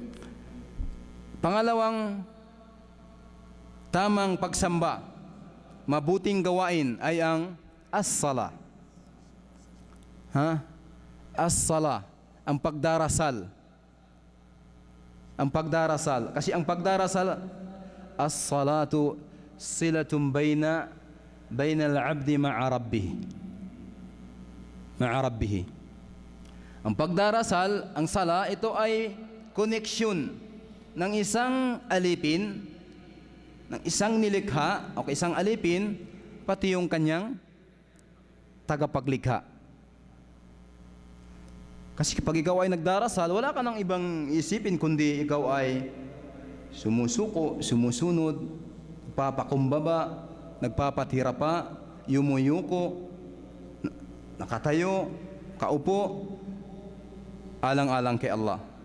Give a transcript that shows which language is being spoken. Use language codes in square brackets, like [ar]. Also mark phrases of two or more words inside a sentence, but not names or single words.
[tl] Pangalawang tamang pagsamba, mabuting gawain ay ang as-sala. As-sala, ang pagdarasal. Ang pagdarasal. Kasi ang pagdarasal, [ar] الصلاة صلة بين العبد مع ربه. [tl] Ang pagdarasal, ang sala, ito ay koneksyon ng isang alipin, ng isang nilikha o isang alipin, pati yung kanyang tagapaglikha. Kasi kapag ikaw ay nagdarasal, wala ka nang ibang isipin kundi ikaw ay sumusuko, sumusunod, nagpapakumbaba, nagpapatira pa, yumuyuko, nakatayo, kaupo, alang-alang kay Allah.